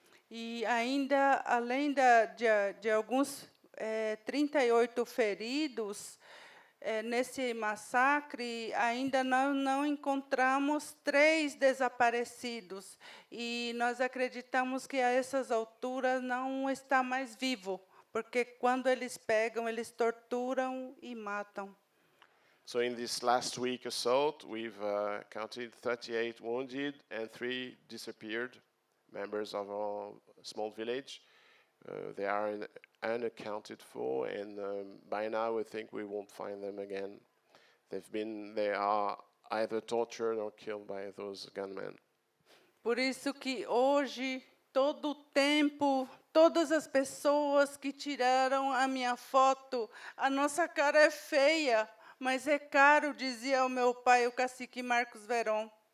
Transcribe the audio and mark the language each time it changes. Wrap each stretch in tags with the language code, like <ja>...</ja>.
<pt>E ainda, além de alguns 38 feridos, nesse massacre, ainda não encontramos 3 desaparecidos. E nós acreditamos que a essas alturas não está mais vivo, porque quando eles pegam, eles torturam e matam.</pt> <en>So in this last week assault, we've counted 38 wounded and 3 disappeared members of our small village. They are unaccounted for, and by now we think we won't find them again. They are either tortured or killed by those gunmen.</en> <pt>Por isso que hoje, todo o tempo, todas as pessoas que tiraram a minha foto, a nossa cara é feia, mas é caro, dizia o meu pai, o cacique Marcos Veron.</pt>